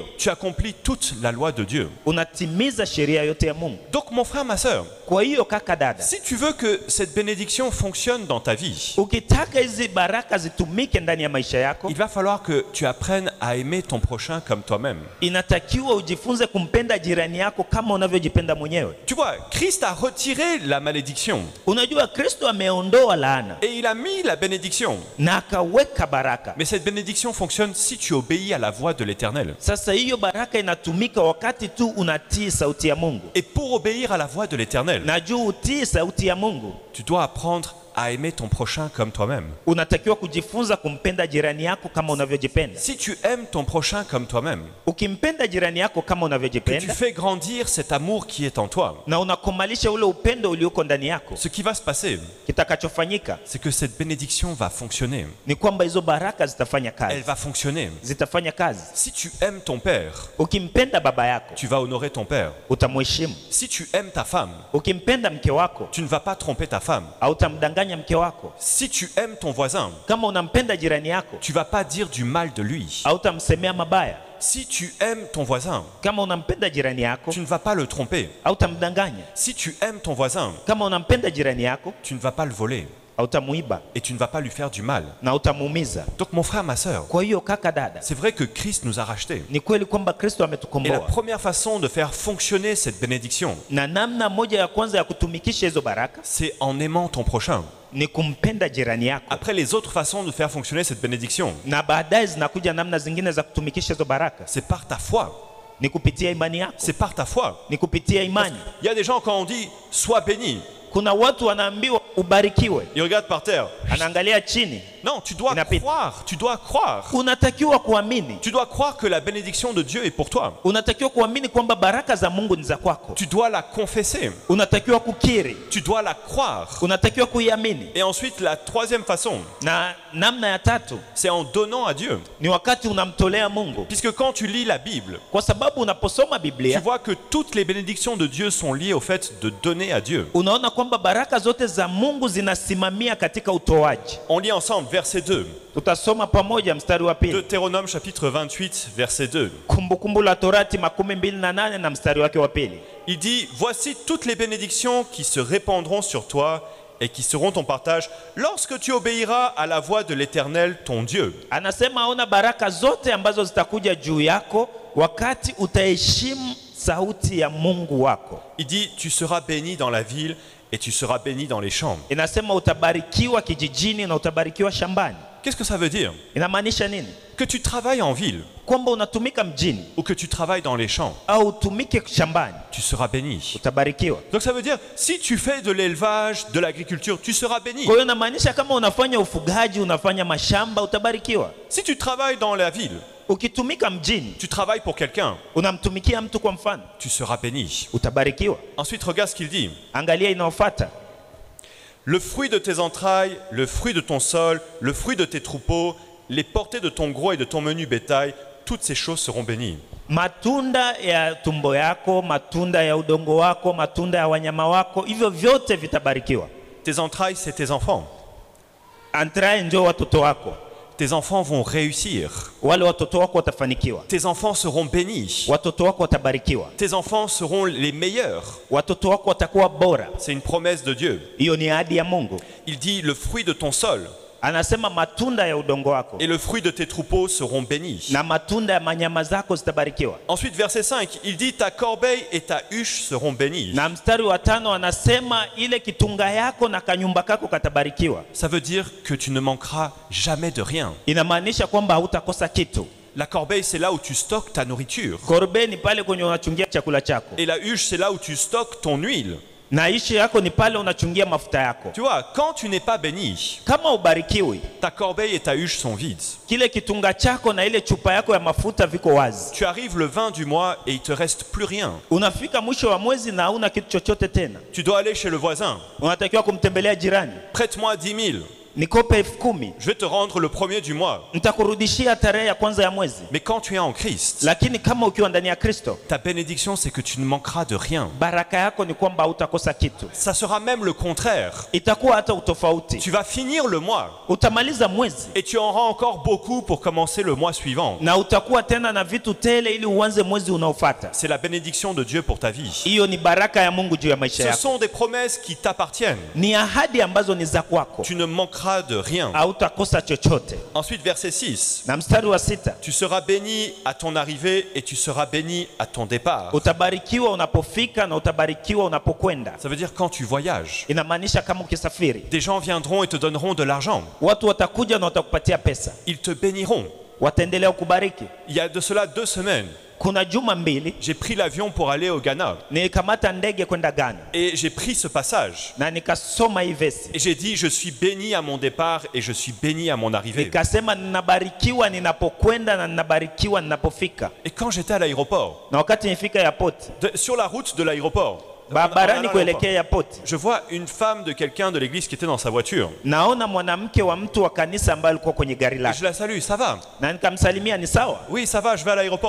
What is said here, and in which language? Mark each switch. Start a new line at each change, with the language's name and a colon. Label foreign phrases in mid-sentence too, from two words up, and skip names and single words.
French: tu accomplis toute la loi de Dieu.
Swahili: unatimiza sheria yote ya Mungu.
French: Donc mon frère, ma sœur,
Swahili: Kwa hiyo kaka dada,
French: si tu veux que cette bénédiction fonctionne dans ta vie,
Swahili: ukitaka hizi baraka zitumike ndani ya maisha yako,
French: il va falloir que tu apprennes à aimer ton prochain comme toi-même.
Swahili: inatakiwa ujifunze kumpenda jirani yako kama unavyojipenda mwenyewe.
French: Tu vois, Christ a retiré la malédiction
Swahili: Unajua Kristo ameondoa laana
French: et il a mis la bénédiction.
Swahili: na akaweka baraka.
French: Mais cette bénédiction fonctionne si tu obéis à la voix de l'Éternel.
Swahili: Sasa hiyo baraka inatumika wakati tu unatii sauti ya Mungu.
French: Et pour obéir à la voix de l'Éternel,
Swahili: Na juu utii sauti ya Mungu,
French: tu dois apprendre à aimer ton prochain comme toi-même.
Swahili: Unatakiwa kujifunza kumpenda jirani yako kama unavyojipenda.
French: Si tu aimes ton prochain comme toi-même,
Swahili: Ukimpenda jirani yako kama
French: que tu
Swahili: unavyojipenda
French: fais grandir cet amour qui est en toi,
Swahili: na unakomalisha ule upendo ulioko ndani yako,
French: ce qui va se passer,
Swahili: kitakachofanyika
French: c'est que cette bénédiction va fonctionner.
Swahili: ni kwamba hizo baraka zitafanya
French: Elle
Swahili: kazi,
French: va fonctionner.
Swahili: zitafanya kazi.
French: Si tu aimes ton père,
Swahili: Ukimpenda baba yako
French: tu vas honorer ton père.
Swahili: utamheshimu.
French: Si tu aimes ta femme,
Swahili: Ukimpenda mke wako
French: tu ne vas pas tromper ta femme.
Swahili: hautamdanganya mke wako.
French: Si tu aimes ton voisin,
Swahili: Kama unampenda jirani yako
French: tu vas pas dire du mal de lui.
Swahili: hautamsemea mabaya.
French: Si tu aimes ton voisin,
Swahili: Kama unampenda jirani yako
French: tu ne vas pas le tromper.
Swahili: hautamdanganya.
French: Si tu aimes ton voisin,
Swahili: Kama unampenda jirani yako
French: tu ne vas pas le voler
Swahili: hautamuiba
French: et tu ne vas pas lui faire du mal.
Swahili: na hautamuumiza.
French: Donc mon frère, ma sœur,
Swahili: Kwa hiyo kaka, dada,
French: c'est vrai que Christ nous a rachetés.
Swahili: ni kweli kwamba Kristo
French: Et la
Swahili: ametukomboa,
French: première façon de faire fonctionner cette bénédiction,
Swahili: na namna moja ya kwanza ya kutumikisha hizo baraka
French: c'est en aimant ton prochain.
Swahili: ni kumpenda jirani yako,
French: Après, les autres façons de faire fonctionner cette bénédiction,
Swahili: na baadaye zinakuja namna zingine za kutumikisha hizo baraka,
French: c'est par ta foi.
Swahili: ni kupitia imani yako,
French: C'est par ta foi.
Swahili: ni kupitia imani.
French: Il y a des gens, quand on dit « sois béni
Swahili: Kuna watu wanaambiwa ubarikiwe, »
French: ils regardent par terre.
Swahili: anaangalia chini.
French: Non, tu dois
Swahili: Inapita.
French: croire, tu dois croire.
Swahili: Unatakiwa kuamini,
French: Tu dois croire que la bénédiction de Dieu est pour toi.
Swahili: unatakiwa kuamini kwamba baraka za Mungu ni za kwako.
French: Tu dois la confesser.
Swahili: Unatakiwa kukiri,
French: Tu dois la croire.
Swahili: unatakiwa kuiamini.
French: Et ensuite, la troisième façon,
Swahili: Na namna ya tatu
French: c'est en donnant à Dieu.
Swahili: ni wakati unamtolea Mungu,
French: Puisque quand tu lis la Bible,
Swahili: kwa sababu unaposoma
French: tu
Swahili: Biblia
French: vois que toutes les bénédictions de Dieu sont liées au fait de donner à Dieu.
Swahili: unaona kwamba baraka zote za Mungu zinasimamia katika utoaji.
French: On lit ensemble verset 2,
Swahili: Tutasoma pamoja mstari wa pili,
French: Deutéronome chapitre 28, verset 2.
Swahili: Kumbukumbu la Torati 28 na mstari wake wa pili.
French: Il dit, voici toutes les bénédictions qui se répandront sur toi et qui seront ton partage lorsque tu obéiras à la voix de l'Éternel, ton Dieu.
Swahili: Anasema aona baraka zote ambazo zitakuja juu yako wakati utaheshimu sauti ya Mungu wako.
French: Il dit, tu seras béni dans la ville et tu seras béni dans les champs.
Swahili: Inasema utabarikiwa kijijini na utabarikiwa shambani.
French: Qu'est-ce que ça veut dire?
Swahili: Inamaanisha nini?
French: Que tu travailles en ville
Swahili: Kwamba unatumika mjini
French: ou que tu travailles dans les champs,
Swahili: au utumike shambani
French: tu seras béni.
Swahili: utabarikiwa.
French: Donc ça veut dire, si tu fais de l'élevage, de l'agriculture, tu seras béni.
Swahili: Kwa hiyo inamaanisha kama unafanya ufugaji, unafanya mashamba, utabarikiwa.
French: Si tu travailles dans la ville,
Swahili: Ukitumika mjini,
French: tu travailles pour quelqu'un,
Swahili: unamtumikia mtu kwa mfano,
French: tu seras béni.
Swahili: utabarikiwa.
French: Ensuite, regarde ce qu'il dit.
Swahili: Angalia inayofuata,
French: Le fruit de tes entrailles, le fruit de ton sol, le fruit de tes troupeaux, les portées de ton gros et de ton menu bétail, toutes ces choses seront bénies.
Swahili: matunda ya tumbo yako, matunda ya udongo wako, matunda ya wanyama wako, hivyo vyote vitabarikiwa.
French: Tes entrailles, c'est tes enfants.
Swahili: Antrae ndio watoto wako,
French: Tes enfants vont réussir.
Swahili: wale watoto wako watafanikiwa,
French: Tes enfants seront bénis.
Swahili: watoto wako watabarikiwa,
French: Tes enfants seront les meilleurs.
Swahili: watoto wako watakuwa bora.
French: C'est une promesse de Dieu.
Swahili: Hiyo ni ahadi ya Mungu.
French: Il dit, le fruit de ton sol
Swahili: Anasema matunda ya udongo wako
French: et le fruit de tes troupeaux seront bénis.
Swahili: na matunda ya manyama zako zitabarikiwa.
French: Ensuite, verset 5, il dit, ta corbeille et ta huche seront bénies.
Swahili: Na mstari wa 5 anasema ile kitunga yako na kanyumba kako katabarikiwa.
French: Ça veut dire que tu ne manqueras jamais de rien.
Swahili: Inamaanisha kwamba hautakosa kitu.
French: La corbeille, c'est là où tu stockes ta nourriture.
Swahili: Korbe ni pale kwenye unachungia chakula chako,
French: Et la huche, c'est là où tu stockes ton huile.
Swahili: na ishi yako ni pale unachungia mafuta yako.
French: Tu vois, quand tu n'es pas béni,
Swahili: Kama ubarikiwi,
French: ta corbeille et ta huche sont vides.
Swahili: kile kitunga chako na ile chupa yako ya mafuta viko wazi.
French: Tu arrives le 20 du mois et il te reste plus rien.
Swahili: Unafika mwisho wa mwezi na hauna kitu chochote tena.
French: Tu dois aller chez le voisin.
Swahili: Unatakiwa kumtembelea jirani,
French: Prête-moi 10 000.
Swahili: nikope 10,000,
French: Je vais te rendre le premier du mois.
Swahili: nitakurudishia tarehe ya kwanza ya mwezi.
French: Mais quand tu es en Christ,
Swahili: Lakini kama ukiwa ndani ya Kristo,
French: ta bénédiction, c'est que tu ne manqueras de rien.
Swahili: baraka yako ni kwamba hautakosa kitu.
French: Ça sera même le contraire.
Swahili: Itakuwa hata utofauti.
French: Tu vas finir le mois
Swahili: Utamaliza mwezi
French: et tu auras encore beaucoup pour commencer le mois suivant.
Swahili: na utakuwa tena na vitu tele ili uanze mwezi unaofuata.
French: C'est la bénédiction de Dieu pour ta vie.
Swahili: Hiyo ni baraka ya Mungu juu ya maisha
French: Ce
Swahili: yako.
French: sont des promesses qui t'appartiennent.
Swahili: Ni ahadi ambazo ni za kwako.
French: Tu ne manqueras de rien.
Swahili: Hautakosa chochote.
French: Ensuite, verset 6.
Swahili: Na mstari wa 6,
French: Tu seras béni à ton arrivée et tu seras béni à ton départ.
Swahili: utabarikiwa unapofika na utabarikiwa unapokwenda.
French: Ça veut dire quand tu voyages.
Swahili: Inamaanisha kama ukisafiri,
French: Des gens viendront et te donneront de l'argent.
Swahili: watu watakuja na watakupatia pesa,
French: Ils te béniront.
Swahili: wataendelea kubariki.
French: Il y a de cela 2 semaines,
Swahili: kuna juma mbili
French: j'ai pris l'avion pour aller au Ghana.
Swahili: nilikamata ndege kwenda Ghana
French: Et j'ai pris ce passage.
Swahili: na nikasoma hii vesi.
French: Et j'ai dit, je suis béni à mon départ et je suis béni à mon arrivée.
Swahili: Nikasema ninabarikiwa ninapokwenda na ninabarikiwa ninapofika.
French: Et quand j'étais à l'aéroport,
Swahili: Na wakati nifika airport,
French: sur la route de l'aéroport,
Swahili: barabarani kuelekea airport,
French: je vois une femme de quelqu'un de l'église qui était dans sa voiture.
Swahili: naona mwanamke wa mtu wa kanisa ambaye alikuwa kwenye gari
French: Et
Swahili: lake.
French: je la salue, ça va?
Swahili: Na nikamsalimia, ni sawa?
French: Oui, ça va, je vais à l'aéroport.